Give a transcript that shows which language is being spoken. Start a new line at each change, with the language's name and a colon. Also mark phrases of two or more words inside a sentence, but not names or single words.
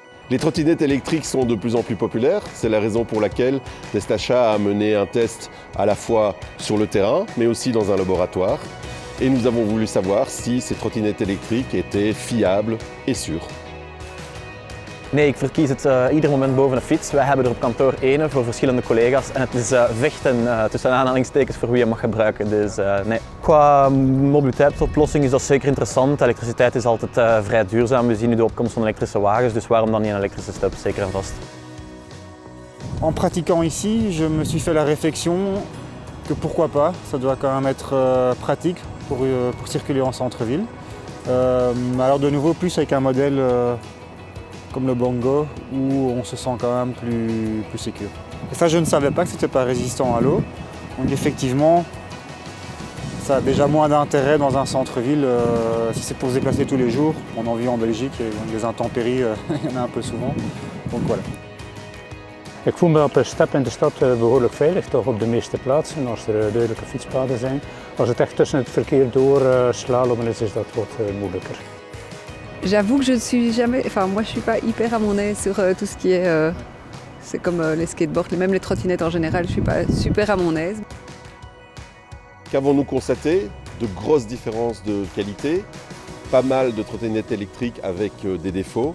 French: Les trottinettes électriques sont de plus en plus populaires. C'est la raison pour laquelle Testachat a mené un test à la fois sur le terrain, mais aussi dans un laboratoire. Et nous avons voulu savoir si ces trottinettes électriques étaient fiables et sûres.
Dutch: Nee, ik verkies het ieder moment boven een fiets. Wij hebben er op kantoor ene voor verschillende collega's en het is vechten tussen aanhalingstekens voor wie je mag gebruiken. Dus nee. Qua mobiliteitsoplossing is dat zeker interessant. Elektriciteit is altijd vrij duurzaam. We zien nu de opkomst van elektrische wagens, dus waarom dan niet een elektrische step, zeker en vast.
French: En pratiquant ici, je me suis fait la réflexion que pourquoi pas, ça doit quand même être pratique pour circuler en centre-ville. Alors de nouveau plus avec un modèle comme le Bongo, où on se sent quand même plus sécure. Et ça, je ne savais pas que c'était pas résistant à l'eau. Donc effectivement, ça a déjà moins d'intérêt dans un centre-ville si c'est pour se déplacer tous les jours. On en vit en Belgique et les intempéries, il y en a un peu souvent. Donc voilà.
Dutch: Ik voel me op een step in de stad behoorlijk veilig, toch op de meeste plaatsen, als er duidelijke fietspaden zijn. Als het echt tussen het verkeer door slalommen is dat wat moeilijker.
French: J'avoue que je ne suis jamais, enfin moi je suis pas hyper à mon aise sur tout ce qui est, c'est comme les skateboards, même les trottinettes en général, je suis pas super à mon aise. Qu'avons-nous constaté? De grosses différences de qualité, pas mal de trottinettes électriques avec des défauts.